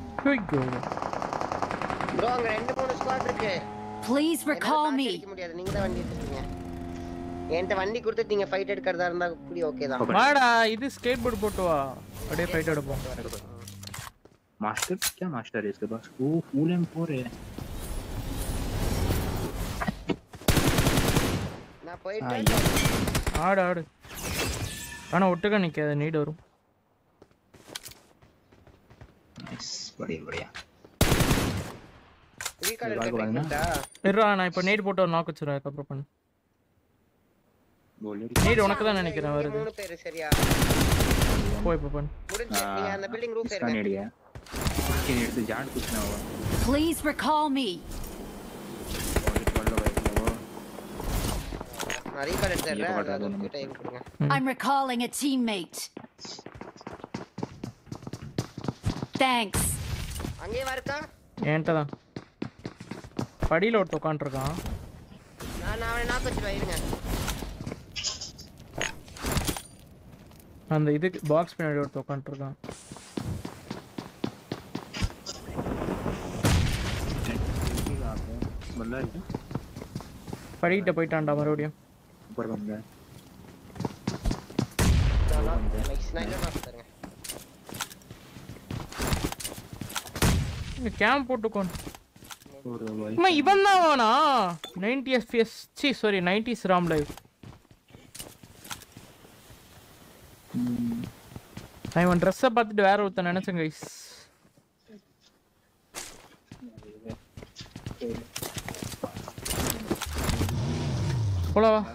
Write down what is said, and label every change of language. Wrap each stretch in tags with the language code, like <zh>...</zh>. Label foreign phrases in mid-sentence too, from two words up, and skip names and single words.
<ta>ஐயோ ப்ரோ அங்க 2-3 ஸ்குவாட் இருக்கு.</ta> <en>Please recall me.</en> <ta>முடியாது, நீங்க தான் வண்டி எடுத்துட்டீங்க. என்கிட்ட வண்டி கொடுத்துட்டு நீங்க ஃபைட் எடுக்கிறதா இருந்தா கூட ஓகே தான். வாடா இது</ta> <en>skate board</en> <ta>போட்டு வா, அப்படியே ஃபைட் எடுப்போம்.</ta> <hi>मास्टर क्या मास्टर है इसके पास? वो फुल M4 है.</hi> <ta>நான் போயிட்டேன். ஆடு ஆடு. ஆனா ஒட்டுக்க நிக்காத, நீட் வரும்.</ta> <hi>नाइस, बढ़िया बढ़िया.</hi> <ta>ரீகால் எடுக்கட்டா? இருடா நான் இப்ப நீட் போட்டு ஒரு நாக் வச்சிரேன், அப்புறம் பண்ணு.</ta> <hi>बोल</hi> <ta>நீட் உனக்கு தான் நினைக்கிறேன் வருது. 3 பேர் சரியா? போய் இப்ப பண்ணு. முடிஞ்சு நீ அந்த</ta> <en>building roof</en> <hi>इसका</hi> <ta>ஏறுங்க.</ta> <hi>नेट गया. इसके नेट से जान कुछ ना हुआ.</hi> <en>Please recall me.</en> <ta>நான் ரீகால் எடுத்துறேன், அதுக்கு டைம் கொடுங்க.</ta> <en>I'm recalling a teammate. Thanks.</en> <ta>அங்கே வரக்கா? என்கிட்ட தான் படியில ஒருத்த உட்காந்துருக்கான். நான் அவனை நாக் வச்சிடுவேன் இருங்க. அந்த இதுக்கு பாக்ஸ் பின்னாடி ஒருத்த உட்காந்துருக்கான்.</ta> <hi>बंदा है क्या?</hi> <ta>படிக்கிட்ட போயிட்டான்டா மறுபடியும்.</ta> <hi>ऊपर बंदा है.</hi> <ta>நெக்ஸ்ட் நைட்ல நாக் தரேன். இந்த கேம்ப் போட்டுக்கோன்.</ta> <hi>और भाई</hi> <ta>அம்மா இவன் தான் வானா 90 fps சாரி 90s</ta> <en>RAM live.</en> <ta>நான் இவன் ட்ரெஸ்ஸை பார்த்துட்டு வேற ஒருத்தன் நினைச்சேன் கைஸ். போலவா</ta>